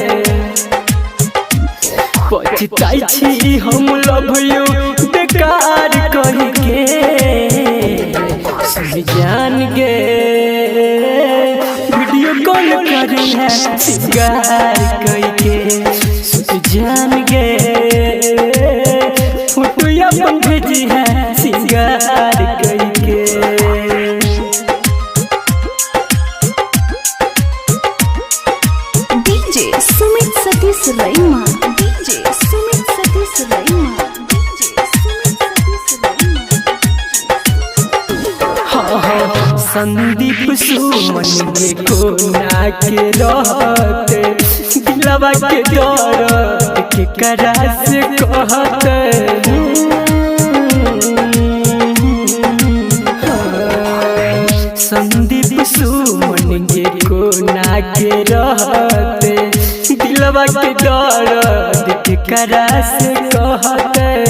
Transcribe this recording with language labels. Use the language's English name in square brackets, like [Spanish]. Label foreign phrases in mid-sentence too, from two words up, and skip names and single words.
[Maithili] पछताई छी हम [English] love you [Maithili] बेकार कह के सुन जान गे वीडियो कॉल करे है सिंगार कह के सुन जान गे फोटो अपन भेजी है सिंगार कह के DJ Sumit Satish Raima. DJ Sumit Satish Raima. DJ Sumit Satish Raima. संदीप सुमन के कोना के रहते दिलवा के दर्द के करा से कहते संदीप सुमन के कोना के रहते दिलवा के दर्द के करा से कहते